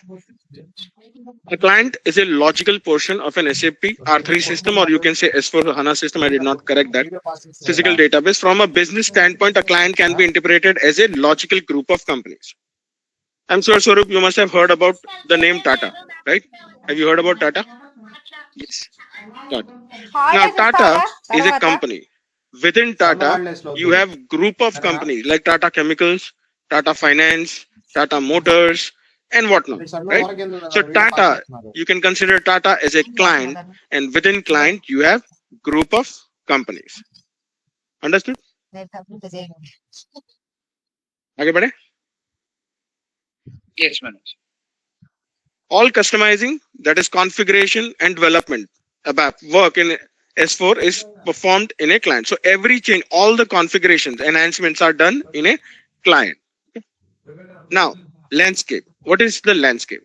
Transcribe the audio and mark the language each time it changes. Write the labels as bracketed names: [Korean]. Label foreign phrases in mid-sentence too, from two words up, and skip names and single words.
[English] A client is a logical portion of an SAP R3 system, or you can say S4 HANA system. I did not correct that. Physical database. From a business standpoint, a client can be interpreted as a logical group of companies. I'm sure, Swarup, you must have heard about the name Tata, right? Have you heard about Tata? Yes. Tata. Now, Tata is a company. Within Tata, you have group of companies like Tata Chemicals, Tata Finance, Tata Motors, and whatnot, right? So Tata, you can consider Tata as a client, and within client, you have group of companies. Understood? [Hindi] आगे बढ़े? [English] Yes, Manoj. All customizing, that is configuration and development about work in S4 is performed in a client. So every change, all the configurations, enhancements are done in a client. Now, landscape. What is the landscape?